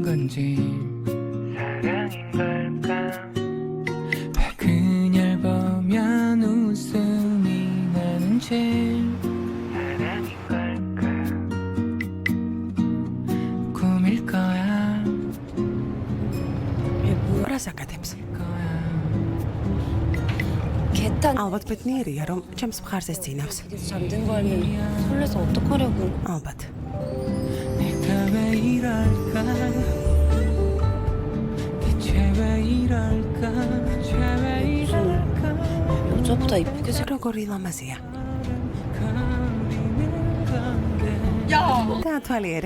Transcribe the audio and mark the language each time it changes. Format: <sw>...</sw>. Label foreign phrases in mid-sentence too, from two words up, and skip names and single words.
<ko>건지 사랑인 걸까 왜 그녀를 보면 웃음이 나는지 사랑인 걸까 꿈일 거야</ko> <ka>რას აკეთებს?</ka> <ko>개탄</ko> <ka>ალბათ ბედნიერია, რომ ჩემს მხარს ესწინავს.</ka> <ko>잠든 거 알면 설레서 어떡하려고</ko> <ka>ალბათ.</ka> <ko>내가 왜 이럴까 대체 왜 이럴까 대체 왜 이럴까 여자보다 이쁘게 생.</ko> <ka>როგორი ლამაზია. დაათვალიერე.</ka>